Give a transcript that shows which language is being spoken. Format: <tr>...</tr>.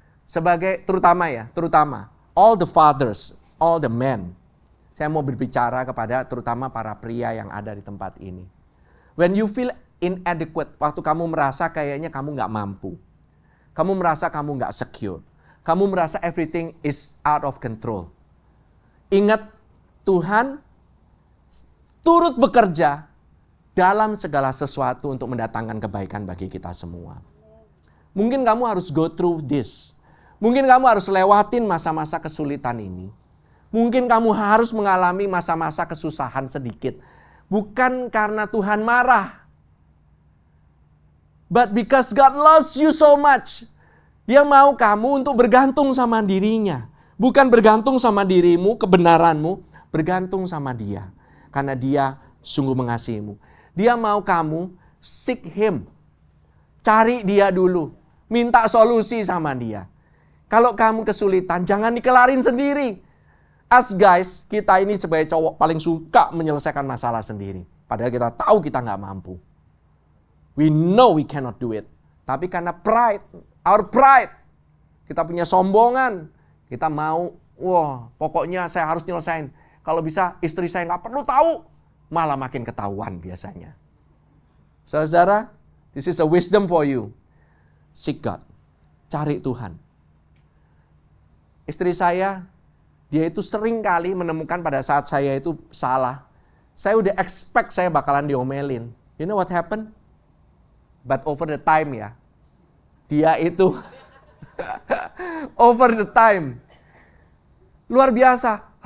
<id>Terutama</id> <en>all the fathers, all the men.</en> <id>Saya mau berbicara kepada terutama para pria yang ada di tempat ini.</id> <en>When you feel inadequate,</en> <id>waktu kamu merasa kayaknya kamu nggak mampu. Kamu merasa kamu nggak secure. Kamu merasa</id> <en>everything is out of control.</en> <id>Ingat, Tuhan turut bekerja dalam segala sesuatu untuk mendatangkan kebaikan bagi kita semua. Mungkin kamu harus</id> <en>go through this.</en> <id>Mungkin kamu harus lewatin masa-masa kesulitan ini. Mungkin kamu harus mengalami masa-masa kesusahan sedikit. Bukan karena Tuhan marah.</id> <en>But because God loves you so much.</en> <id>Dia mau kamu untuk bergantung sama dirinya. Bukan bergantung sama dirimu, kebenaranmu. Bergantung sama Dia. Karena Dia sungguh mengasihimu. Dia mau kamu</id> <en>seek Him.</en> <id>Cari Dia dulu. Minta solusi sama Dia. Kalau kamu kesulitan, jangan dikelarin sendiri.</id> <en>Us guys,</en> <id>kita ini sebagai cowok paling suka menyelesaikan masalah sendiri. Padahal kita tahu kita nggak mampu.</id> <en>We know we cannot do it.</en> <id>Tapi karena</id> <en>our pride,</en> <id>kita punya sombongan. Kita mau, pokoknya saya harus nyelesain. Kalau bisa istri saya nggak perlu tahu, malah makin ketahuan biasanya. Saudara,</id> <en>this is a wisdom for you. Seek God.</en> <id>Cari Tuhan. Istri saya, dia itu sering kali menemukan pada saat saya itu salah. Saya udah expect saya bakalan diomelin.</id> <en>You know what happened? But over the time</en> <id>ya. Dia itu</id> <en>over the time.</en> <id>Luar biasa.</id>